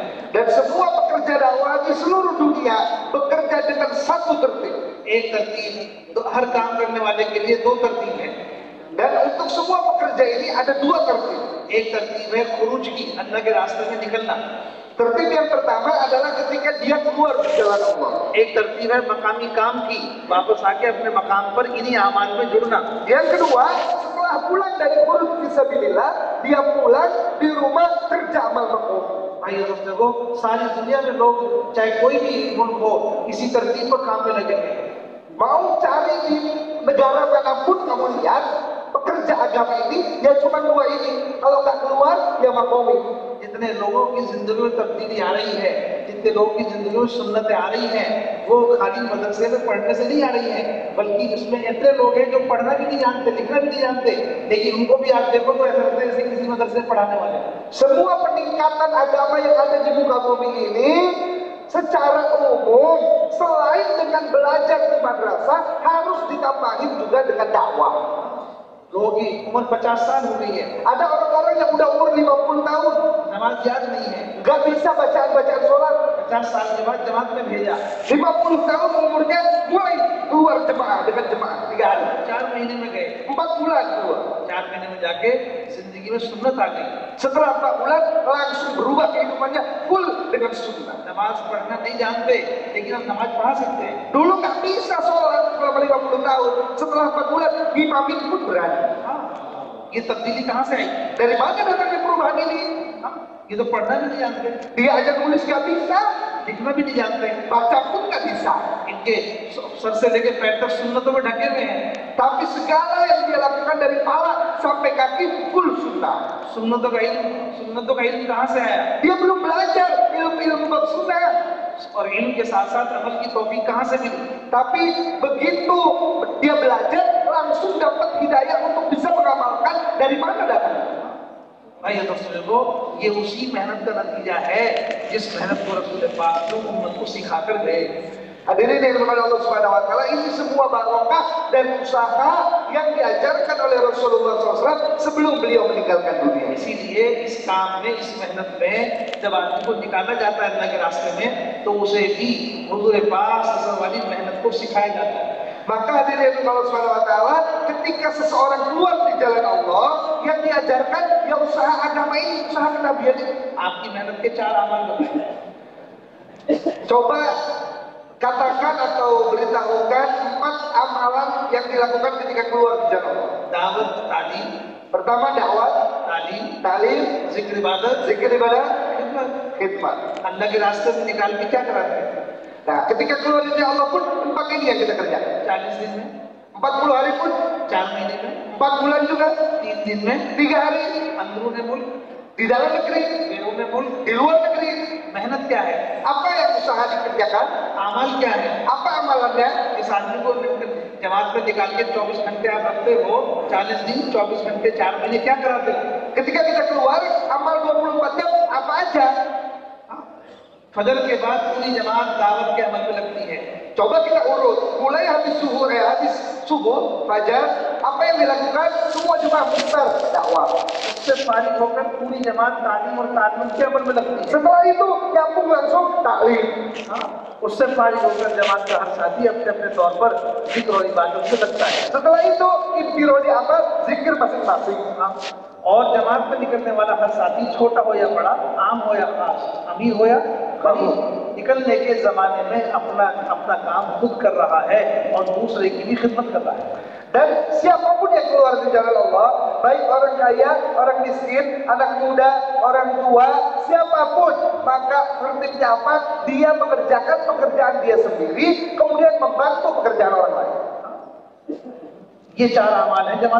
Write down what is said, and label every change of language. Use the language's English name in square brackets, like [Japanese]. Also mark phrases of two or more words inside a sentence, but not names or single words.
[Indonesian] Dan semua pekerja dakwah di seluruh dunia bekerja dengan satu tertib. [Hindi] एक तरतीब, हर काम करने वाले के लिए दो तरतीब है। [Indonesian] Dan untuk semua pekerja ini ada dua tertib. [Hindi] एक तरतीब है खुरूज की, अल्लाह के रास्ते में निकलना। [Indonesian] Tertib yang pertama adalah ketika dia keluar di jalan Allah. [Hindi] एक तरतीब है मकामी काम की, वापस आके अपने मकाम पर इन्हीं आमाल में जुड़ना। [Indonesian] Yang kedua, setelah pulang dari khuruz fisabilillah, dia pulang di rumah kerja amal makmum. [Hindi] भाइयों दोस्तों, सारी दुनिया में लोग चाहे कोई भी मुल्क हो, इसी तरतीब पर काम में लगे हैं। [Indonesian] Mau cari di negara manapun kamu lihat pekerja agama ini ya cuma dua ini. Kalau nggak keluar ya makmumi. [Hindi] जितने लोगों की जिंदगी में तब्दीली आ रही है, जितने लोगों की जिंदगी में सुन्नतें आ रही हैं, वो खाली मदरसे में पढ़ने से नहीं आ रही हैं, बल्कि इसमें इतने लोग हैं जो पढ़ना भी नहीं जानते, लिखना भी नहीं जानते, लेकिन उनको भी आप देखो तो ऐसा लगता है जैसे किसी मदरसे में पढ़ाने वाले। [Indonesian] Semua peningkatan agama yang ada di muka bumi ini secara umum selain dengan belajar di madrasah harus ditambahin juga dengan dakwah. [Hindi] लोगों की उम्र 50 साल हो गई है, [Indonesian] Ada orang-orang yang udah umur 50 tahun [Hindi] नमाज याद नहीं है, [Indonesian] nggak bisa bacaan-bacaan sholat. [Hindi] 50 साल के बाद जमात में भेजा, [Indonesian] 50 tahun umurnya mulai keluar jemaah dengan jemaah 3 hari, [Hindi] 4 महीने में गए, [Indonesian] 4 bulan keluar. [Hindi] 4 महीने में जाके जिंदगी में सुन्नत आ गई। [Indonesian] Setelah 4 bulan langsung berubah kehidupannya full dengan sunnah. [Hindi] नमाज पढ़ना नहीं जानते, लेकिन हम नमाज पढ़ा सकते हैं। [Indonesian] Dulu nggak bisa sholat selama 50 tahun. Setelah 4 bulan imamin pun berani. [Hindi] हाँ, ये तब्दीली कहाँ से आई? [Indonesian] Dari mana datangnya perubahan ini? [Hindi] हाँ, ये तो पढ़ना भी नहीं जानते, [Indonesian] Dia aja nulis nggak bisa, [Hindi] लिखना भी नहीं जानते, [Indonesian] baca pun nggak bisa. [Hindi] इनके सर से लेके पैर तक सुन्नतों में ढके हुए हैं। [Indonesian] Tapi segala yang dia lakukan dari kepala sampai kaki full sunnah. [Hindi] सुन्नतों का इल्म कहाँ से आया? [Indonesian] Dia belum belajar ilmu-ilmu bab sunnah. [Hindi] और इल्म के साथ साथ अमल की तौफीक कहाँ से मिली? [Indonesian] Tapi begitu dia belajar langsung dapat hidayah untuk bisa mengamalkan. Dari mana datangnya? [Hindi] भाई दोस्तों को ये उसी मेहनत का नतीजा है जिस मेहनत को रसूल पाक उम्मत को सिखाकर गए। [Indonesian] Hadirin yang dirahmati Allah [Arabic] Subhanahu wa taala, [Indonesian] ini semua barokah dan usaha yang diajarkan oleh Rasulullah SAW sebelum beliau meninggalkan dunia. [Hindi] इसीलिए इस काम में, इस मेहनत में जब आदमी को निकाला जाता है अल्लाह के रास्ते में, तो उसे भी हुजूर पाक [Arabic] صلى الله عليه وسلم [Hindi] मेहनत को सिखाया जाता है। [Indonesian] Maka hadirin Allah [Arabic] Subhanahu wa taala, [Indonesian] ketika seseorang keluar di jalan Allah, yang diajarkan ya usaha agama ini, usaha kenabian ini. [Hindi] आपकी मेहनत के 4 amal बताए। [Indonesian] Coba katakan atau beritahukan 4 amalan yang dilakukan ketika keluar di jalan Allah. [Hindi] दावत, तालीम, [Indonesian] Pertama dakwah, talim, [Hindi] जिक्र इबादत, [Indonesian] ibadah, [Hindi] खिदमत। [Indonesian] khidmat. [Hindi] अल्लाह के रास्ते में निकाल के क्या कराते हैं? [Indonesian] Nah, ketika keluar dari Allah pun 4 ini yang kita kerjakan. [Hindi] 40 दिन में, [Indonesian] 40 hari pun, [Hindi] 4 महीने में, [Indonesian] 4 bulan juga, [Hindi] 3 दिन में, [Indonesian] 3 hari, [Hindi] अंदरून मुल्क, [Indonesian] di dalam negeri, [Hindi] बैरून मुल्क। [Indonesian] di luar negeri. [Hindi] मेहनत क्या है? [Indonesian] Apa yang usaha dikerjakan? [Hindi] अमल क्या है? [Indonesian] Apa amalannya? [Hindi] इस आदमी को जमात में निकाल के 24 घंटे आप रखते हो, 40 दिन, 24 घंटे, 4 महीने, क्या कराते हो? [Indonesian] Ketika kita keluar, amal 24 jam apa aja? [Hindi] फजर के बाद पूरी जमात दावत के अमल में लगती है। [Indonesian] Coba kita urut, mulai habis subuh, fajar, apa yang dilakukan? Semua jemaah besar dakwah. [Hindi] उससे फारिग होकर पूरी जमात तालीम और तालीम के अमल में लगती है। [Indonesian] Setelah itu nyambung langsung taklim. [Hindi] उससे फारिग होकर जमात का हर साथी अपने अपने तौर पर जिक्र और इबादत से लगता है। [Indonesian] Setelah itu infirodi amal, zikir masing-masing. [Hindi] और जमात में निकलने वाला हर साथी, छोटा हो या बड़ा, आम हो या खास, अमीर हो या गरीब, निकलने के जमाने में अपना काम खुद कर रहा है और दूसरे की भी खिदमत कर रहा है। [Indonesian] Dan siapapun yang keluar di jalan Allah, baik orang kaya, orang miskin, anak muda, orang tua, siapapun, maka prinsipnya apa? Dia mengerjakan pekerjaan dia sendiri, kemudian membantu pekerjaan orang lain. [Hindi] ये 4 अमाल है जमात।